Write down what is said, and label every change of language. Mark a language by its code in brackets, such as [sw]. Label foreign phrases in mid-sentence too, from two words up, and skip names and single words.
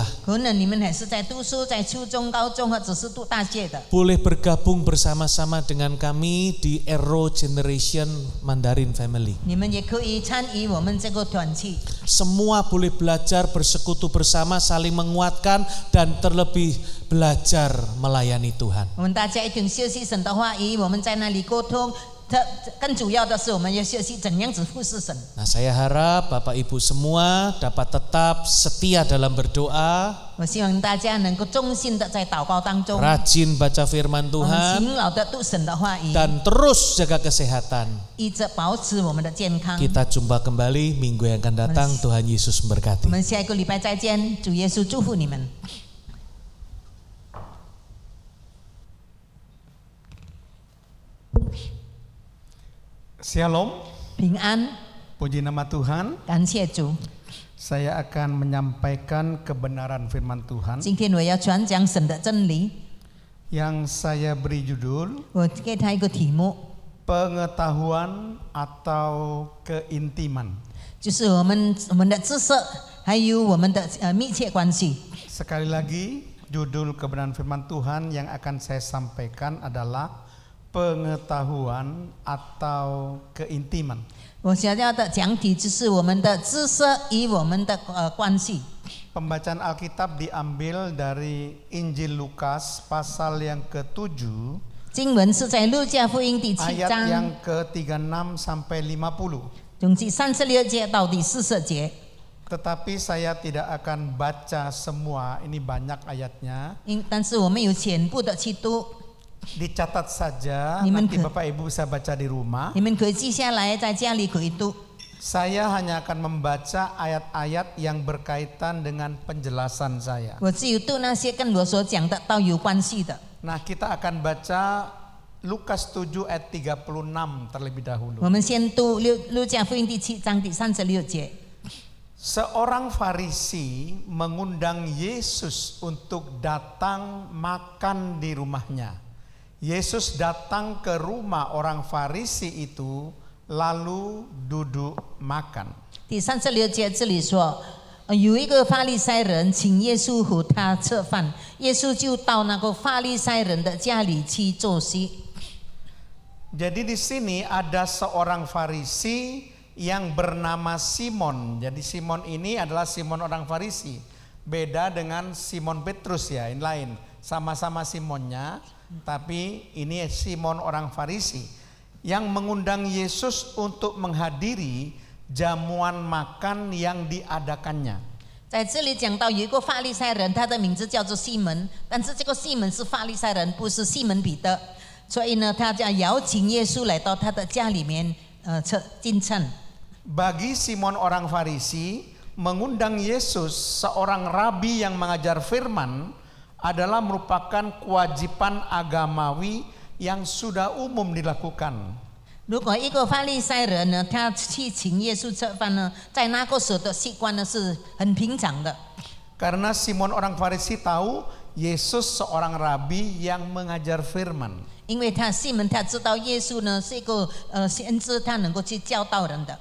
[zh] 可能你们还是在读书，在初中、高中或者是读大学的， [id] boleh bergabung bersama-sama dengan kami di Arrow Generation Mandarin Family. [zh] 你们也可以参与我们这个团契。 [id] Semua boleh belajar bersekutu bersama, saling menguatkan dan terlebih belajar melayani Tuhan. [zh] 我们大家一同学习神的话语，我们在那里沟通。更主要的是，我们要学习怎样子服侍神。 [id] Nah, saya harap Bapak Ibu semua dapat tetap setia dalam berdoa, [zh] 我希望大家能够忠心的在祷告当中， [id] rajin baca firman [zh] 我们 [id] Tuhan, [zh] 勤劳的读神的话语， [id] dan terus jaga kesehatan. [zh] 一直保持我们的健康。 [id] Kita jumpa kembali minggu yang akan datang. Tuhan Yesus [zh] 我 [id] memberkati. [zh] 们下一个礼拜再见，主耶稣祝福你们。 [id] Shalom, [zh] 平安， [id] puji nama Tuhan. [zh] 感谢主。 [id] Saya akan menyampaikan kebenaran firman Tuhan [zh] 今天我要传讲神的真理， [id] yang saya beri judul [zh] 我给他一个题目， [id] pengetahuan atau keintiman. [zh] 就是我们的知识，还有我们的密切关系。 [id] Sekali lagi, judul kebenaran firman Tuhan yang akan saya sampaikan adalah pengetahuan atau keintiman. [zh] 我想要的讲题就是我们的知识与我们的关系。 [id] Pembacaan Alkitab diambil dari Injil Lukas pasal yang ke-7 [zh] 经文是在路加福音第7 [id] ayat [zh] 章 [id] yang ke-36 sampai 50. [zh] 从第36节到第40节。 [id] Tetapi saya tidak akan baca semua, ini banyak ayatnya. [zh] 但是我们有全部的去读， [id] Dicatat saja, Ni nanti men- Bapak Ibu bisa baca di rumah. [zh] 你们可以记下来，在家里可以读。 [id] Saya hanya akan membaca ayat-ayat yang berkaitan dengan penjelasan saya. [zh] 我只有读那些跟我所讲的道有关系的。 [id] Nah, kita akan baca Lukas 7 ayat 36 terlebih dahulu. [zh] 我们先读路加福音第7章第36节。 [id] Seorang Farisi mengundang Yesus untuk datang makan di rumahnya. Yesus datang ke rumah orang Farisi itu lalu duduk makan. [zh] 第36节这里说，有一个法利赛人请耶稣和他吃饭，耶稣就到那个法利赛人的家里去坐席。 [id] Jadi di sini ada seorang Farisi yang bernama Simon. Jadi Simon ini adalah Simon orang Farisi. Beda dengan Simon Petrus ya, ini lain. Sama-sama Simonnya, tapi ini Simon orang Farisi yang mengundang Yesus untuk menghadiri jamuan makan yang diadakannya. [zh] 在这里讲到有一个法利赛人，他的名字叫做西门，但是这个西门是法利赛人，不是西门彼得，所以呢，他就邀请耶稣来到他的家里面，进餐。 [id] Bagi Simon orang Farisi, mengundang Yesus, seorang rabi yang mengajar firman, adalah merupakan kewajiban agamawi yang sudah umum dilakukan. [zh] 如果一个法利赛人呢，他去请耶稣吃饭呢，在那个时候的习惯呢是很平常的。 [id] Karena Simon orang Farisi tahu Yesus seorang rabi yang mengajar firman. [zh] 因为西门他知道耶稣呢是一个先知，他能够去教导人的。